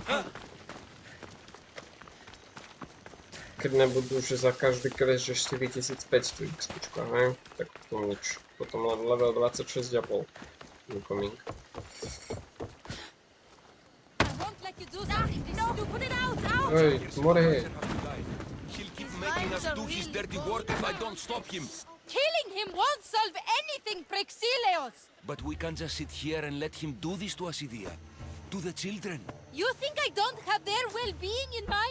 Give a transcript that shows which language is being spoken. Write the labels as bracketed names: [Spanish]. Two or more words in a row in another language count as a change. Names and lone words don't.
[Slovak] Keď nebudú, že za každý quest, že 4500 XPčka, ne? Tak to nič. Potom len level 26,5 incoming. Hej, more! [English] Making us do his dirty work if I don't stop him. Killing him won't solve anything, Prexileos! But we can't just sit here and let him do this to us, Idia. To the children. You think I don't have their well-being in mind?